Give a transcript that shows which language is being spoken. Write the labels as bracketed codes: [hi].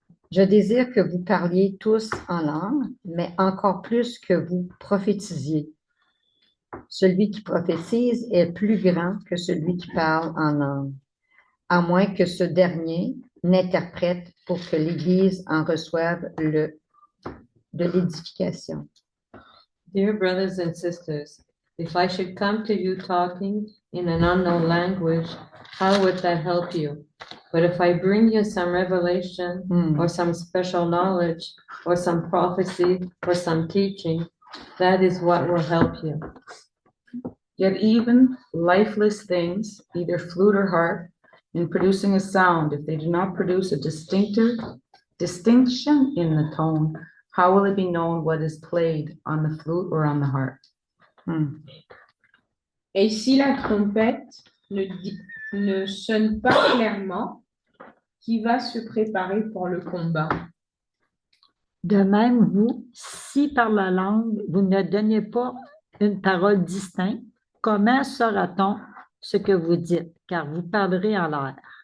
[fr] Je désire que vous parliez tous en langue, mais encore plus que vous prophétisiez. Celui qui prophétise est plus grand que celui qui parle en langue, à moins que ce dernier n'interprète pour que l'Église en reçoive de l'édification. [en] Dear brothers and sisters, if I should come to you talking in an unknown language, how would that help you? But if I bring you some revelation or some special knowledge or some prophecy or some teaching, that is what will help you. Yet even lifeless things, either flute or harp, in producing a sound, if they do not produce a distinction in the tone, how will it be known what is played on the flute or on the harp? [fr] Et si la trompette ne sonne pas clairement, qui va se préparer pour le combat? De même, vous, si par la langue, vous ne donnez pas une parole distincte, comment saura-t-on ce que vous dites, car vous parlerez en l'air?